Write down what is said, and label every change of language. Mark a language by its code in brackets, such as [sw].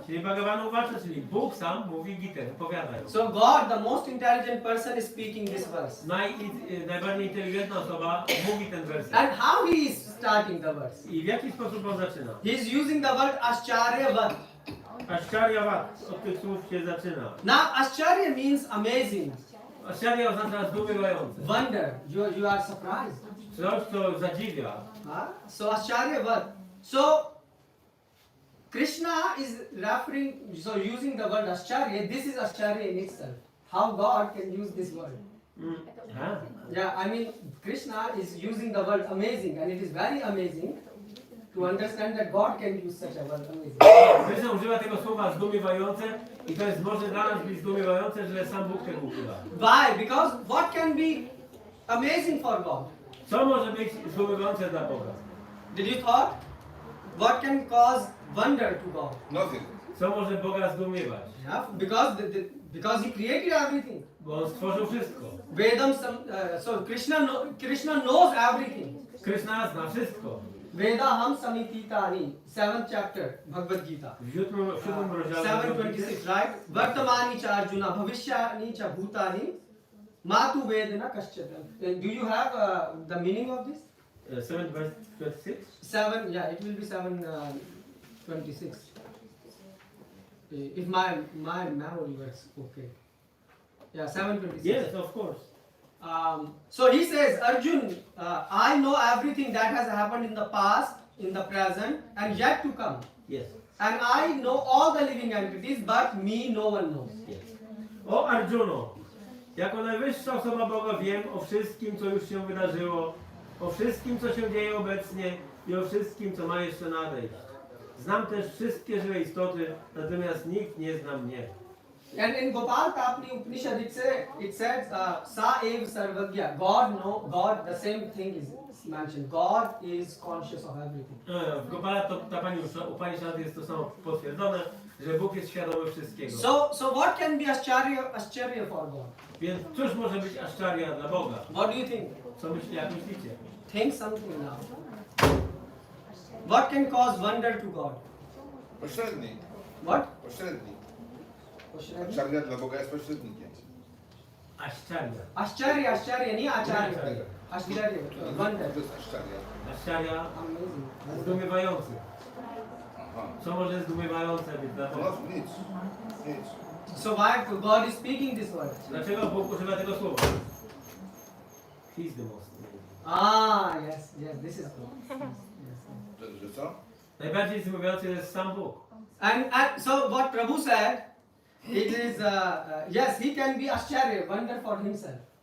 [pl] Czyli Bagavad-Gita, czyli Bóg sam mówi Gitę, wypowiada ją. [en] So God, the most intelligent person, is speaking this verse. [pl] Najbardziej inteligentna osoba mówi ten werset. [en] And how he is starting the verse? [pl] I w jaki sposób on zaczyna? [en] He is using the word Ascharya Vat. [pl] Ascharya Vat, od tych słów się zaczyna. [en] Now Ascharya means amazing, [pl] Ascharya oznacza zdumiewające. [en] wonder. You are surprised. [pl] Coś, co zadziwia. [en] So Ascharya Vat. So Krishna is referring, so using the word Ascharya, this is Ascharya in itself. How God can use this word? Yeah, I mean Krishna is using the word amazing, and it is very amazing to understand that God can use such a word amazing. [pl] Krishna używa tego słowa zdumiewające i to jest może dla nas być zdumiewające, że sam Bóg tego używa. [en] Why? Because what can be amazing for God? [pl] Co może być zdumiewające dla Boga? [en] Did you thought? What can cause wonder to God? Nothing. [pl] Co może Boga zdumiewać? [en] Yeah, because He created everything. [pl] Bo On stworzył wszystko. [en] Vedam so Krishna knows everything. [pl] Krishna zna wszystko. [sa] Vedaham samititani, [en] 7th chapter, Bhagavad-Gita. [pl] W 7 rozdziale [en] 7:26, right? [sa] Vartamani cha Arjuna, bhavishyani cha bhutani, matu vedana kaschata. [en] Do you have the meaning of this? 7:26. 7, yeah, it will be 7:26. If my memory works okay. Yeah, 7:26. Yes, of course. So he says, Arjun, I know everything that has happened in the past, in the present, and yet to come. Yes. And I know all the living entities, but me no one knows. Yes. [pl] O Arjuno, jako najwyższa osoba Boga wiem o wszystkim, co już się wydarzyło, o wszystkim, co się dzieje obecnie i o wszystkim, co ma jeszcze nadejść. Znam też wszystkie żywe istoty, natomiast nikt nie zna mnie. [en] And in Gopal Tapni Upanishad it says [sa] Sa Ev Sarvagya. [en] God, the same thing is mentioned. God is conscious of everything. [pl] W Gopala ta pani Upanishad jest to samo potwierdzone, że Bóg jest świadomy wszystkiego. [en] So what can be Ascharya for God? [pl] Więc cóż może być Ascharya dla Boga? [en] What do you think? [pl] Co jak myślicie? [en] Think something now. What can cause wonder to God? [pl] Pośrednik. [en] What? [pl] Pośrednik. [en] Ascharya? [pl] Aczarya dla Boga jest pośrednikiem. [en] Ascharya. [pl] Ascharya, nie Acharya. Ascharya, wonder. To jest aczarya. Ascharya, [en] Amazing. [pl] zdumiewający. Aha. Co może zdumiewające być dla Boga? No nic. Nic. [en] So why God is speaking this word? [pl] Dlaczego Bóg używa tego słowa? [en] He's the most. Yes, this is good. [pl] Że co? Najbardziej zdumiewający jest sam Bóg. [en] And so what Prabhu said, it is, yes, he can be Ascharya, wonder for himself.